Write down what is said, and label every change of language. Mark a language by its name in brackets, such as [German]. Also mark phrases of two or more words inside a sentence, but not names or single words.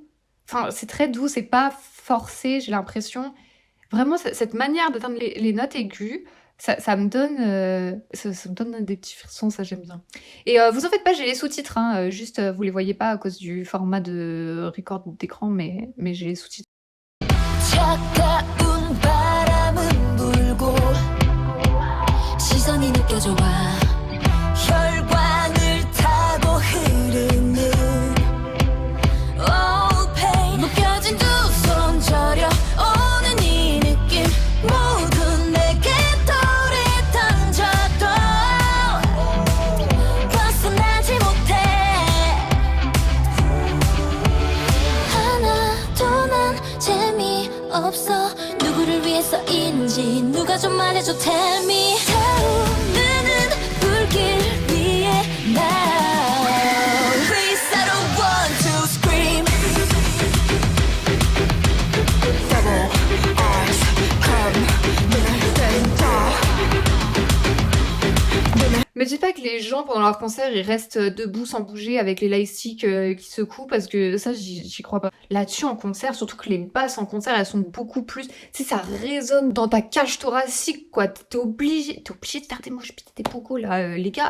[French] Enfin, c'est très doux, c'est pas forcé, j'ai l'impression. Vraiment, cette manière d'atteindre les notes aiguës, ça me donne, ça me donne des petits frissons, ça j'aime bien. Et vous en faites pas, j'ai les sous-titres, hein, juste vous les voyez pas à cause du format de record d'écran, mais j'ai les sous-titres. [Korean] 차가운 바람은 불고 시선이 느껴져 와 혈관을 타고 흐르는 [English] Oh pain [Korean] 묶여진 두 손 저려오는 이 느낌 모두 내게 돌을 던져도 벗어나지 못해 하나도 난 재미없어 누구를 위해서인지 누가 좀 말해줘 [English] tell me [Korean] 타오르는 불길 위에 [English] now Please I don't want to scream Double eyes come [Korean] 눈을 뜬다 [French] Me dis pas que les gens pendant leur concert ils restent debout sans bouger avec les lightsticks qui secouent parce que ça j'y crois pas. Là-dessus en concert, surtout que les basses en concert elles sont beaucoup plus, tu sais ça résonne dans ta cage thoracique quoi. T'es obligé de faire des [English] mosh pits, [French] des pogos là, les gars.